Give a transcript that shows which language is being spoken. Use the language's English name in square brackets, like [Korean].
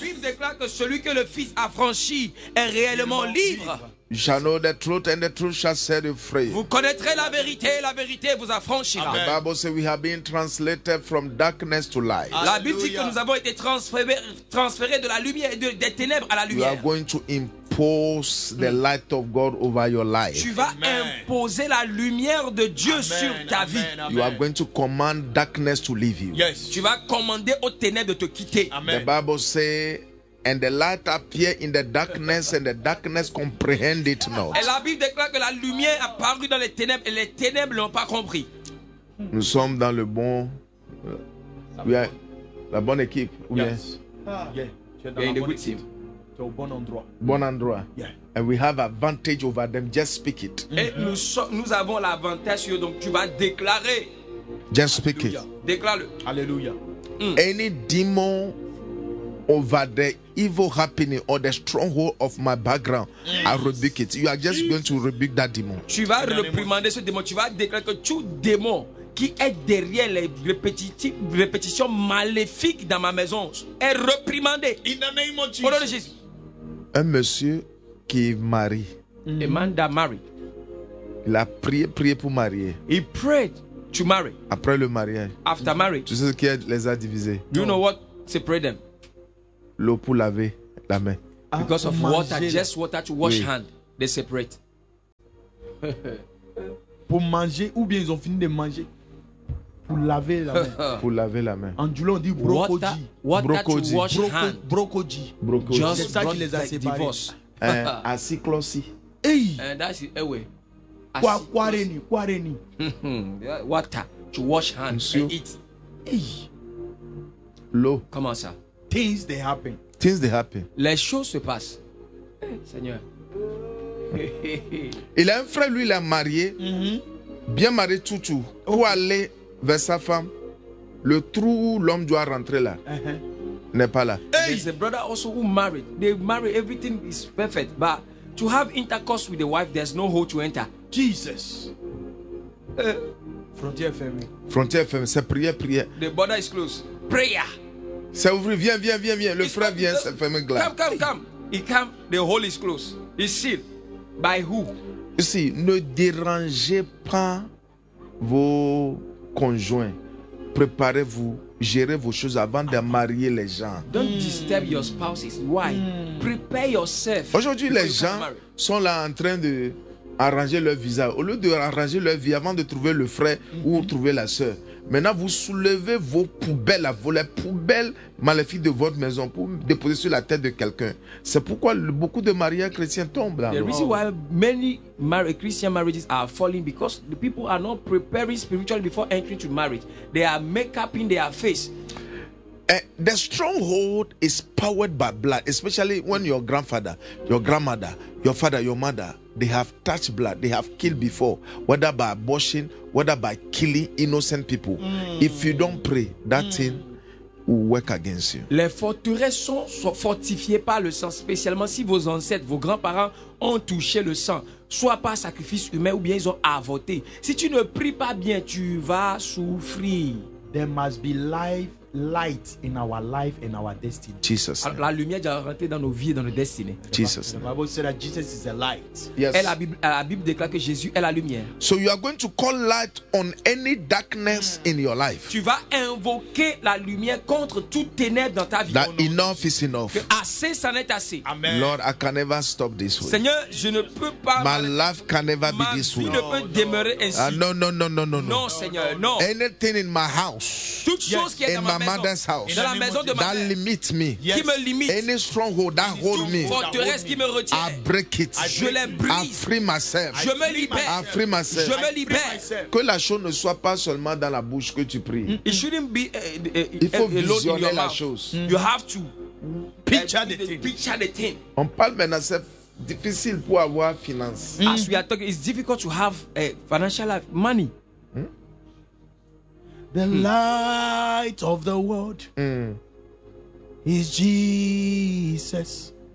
[French] La Bible déclare que celui que le Fils a franchi est réellement libre. [English] Shall know the truth and the truth shall set you free. [French] Vous connaîtrez la vérité et la vérité vous affranchira. [English] The Bible says we have been translated from darkness to light. [French] La Bible dit que nous avons été transférés de la lumière et des ténèbres à la lumière. [English] You are going to impose the light of God over your life. [French] Tu vas imposer la lumière de Dieu sur ta vie. [English] You are going to command darkness to leave you. Yes. [French] Tu vas commander aux ténèbres de te quitter. [English] Amen. The Bible says and the light appeared in the darkness, and the darkness comprehended it not. [French] Et la Bible déclare que la lumière apparut dans les ténèbres, et les ténèbres l'ont pas compris. Nous sommes dans le bon, oui, la bonne équipe, oui. [English] Yes. Yeah. [French] Tu es dans la bonne équipe. Tu es au bon endroit. Bon endroit. [English] Yeah. And we have advantage over them. Just speak it. [French] Et nous avons l'avantage sur eux, donc tu vas déclarer. [English] Just speak it. [French] Déclare-le. Alléluia. [English] Any demon over the evil happening or the stronghold of my background, I rebuke it. You are just going to rebuke that demon. [French] Tu vas réprimander ce démon. Tu vas déclarer que tout démon qui est derrière les répétitions maléfiques dans ma maison est réprimandé. [English] In the name of Jesus. [French] Au nom de Jésus. Un monsieur qui marie. [English] A man that married. [French] Il a prié pour marier. [English] He prayed to marry. [French] Après le mariage. [English] After marriage. [French] Tu sais ce qui les a divisés. [English] You know what separated them? [French] L'eau pour laver la main. [English] Because of water, just water to wash hand. They separate. [French] Pour manger ou bien ils ont fini de manger. Pour laver la main. Pour laver la main. En Djoulon, on dit brokoji. [English] Water brokoji. To wash hand. [Dyula] Brokoji. Brokoji. [French] Just c'est ça qui les a séparés. [English] Divorce. Asiklosi. Hey. That's it. Ewe. Kwareni. Kwareni. Water to wash hand. Monsieur. And eat. Hey. [French] L'eau. Comment ça? [English] Things they happen. Things they happen. [French] Les choses se passent. Seigneur. Il a un frère, lui, il est marié. Mm-hmm. Bien marié, tout. Okay. Pour aller vers sa femme, le trou où l'homme doit rentrer là n'est pas là. Hey! [English] There's a brother also who married. They marry, everything is perfect. But to have intercourse with the wife, there's no hole to enter. [French] Jesus. Frontier fermée. Frontier fermée. C'est prière. [English] The border is closed. Prayer. [French] C'est ouvert, viens. Le frère vient, c'est fermé glace. [English] Come. He come, the hole is closed. He's sealed. By who? You see, [French] ne dérangez pas vos conjoints. Préparez-vous, gérez vos choses avant de marier les gens. [English] Don't disturb your spouses. Why? Prepare yourself. [French] Aujourd'hui, les gens sont là en train de arranger leur visa. Au lieu de arranger leur vie avant de trouver le frère ou trouver la sœur. Maintenant, vous soulevez vos poubelles, les poubelles maléfiques de votre maison pour déposer sur la tête de quelqu'un. C'est pourquoi beaucoup de mariages chrétiens tombent là. [English] The reason why many Christian marriages are falling because the people are not preparing spiritually before entering to marriage. They are make-upping their face. The stronghold is powered by blood, especially when your grandfather, your grandmother, your father, your mother, they have touched blood, they have killed before, whether by abortion, whether by killing innocent people. If you don't pray, that thing will work against you. [French] Les forteresses sont fortifiées par le sang, spécialement si vos ancêtres, vos grands-parents ont touché le sang, soit par sacrifice humain ou bien ils ont avorté. Si tu ne pries pas bien, tu vas souffrir. [English] There must be life, light in our life and our destiny. Jesus. [French] La lumière doit rentrer dans nos vies et dans nos destinées. [English] Jesus. The Bible says that Jesus is the light. Yes. [French] Et la Bible déclare que Jésus est la lumière. [English] So you are going to call light on any darkness in your life. [French] Tu vas invoquer la lumière contre toute ténèbre dans ta vie. [English] That enough is enough. [French] Que assez, c'en est assez. [English] Amen. Lord, I can never stop this way. [French] Seigneur, je ne peux pas. [English] My life can never be this way. [French] Ma vie ne peut demeurer ainsi. [English] No. [French] Non, Seigneur, non. [English] Anything in my house. [French] Toute chose qui est dans ma maison. [English] Mother's house. [French] Dans la maison de ma mère. [English] That limits me. [French] Yes. Qui me limite. [English] Any stronghold that holds me. [French] Forteresse qui me retient. [English] I break it. [French] Je les brise. [English] I free myself. [French] Je me libère. [English] I free myself. [French] Je me libère. Que la chose ne soit pas seulement dans la bouche que tu pries. [English] It shouldn't be [French] il faut visionner la chose. [English] You have to picture the thing. [French] On parle maintenant, c'est difficile pour avoir finance. [English] As we are talking, it's difficult to have financial life, money. The light of the world is Jesus.